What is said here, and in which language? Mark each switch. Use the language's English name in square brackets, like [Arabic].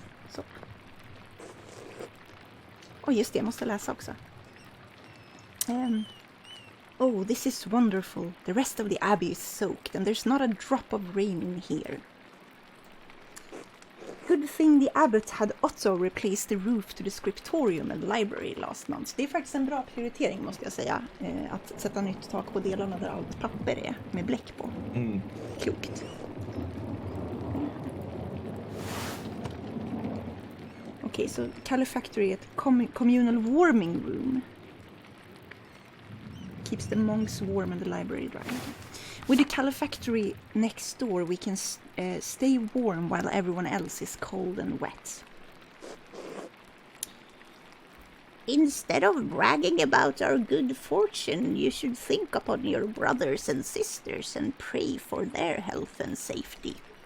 [Swedish] Så. Just det, jag måste läsa också. [English] Oh, this is wonderful. The rest of the abbey is soaked and there's not a drop of rain in here. Good thing the abbot had Otto replace the roof to the scriptorium and library last month. [Swedish] Det är faktiskt en bra prioritering måste jag säga. Att sätta nytt tak på delarna där allt papper är med bläck på. Klokt. Okej, så Calefactory är ett [English] communal warming room. Keeps the monks warm and the library dry. With the Calefactory next door, we can stay warm while everyone else is cold and wet. Instead of bragging about our good fortune, you should think upon your brothers and sisters and pray for their health and safety.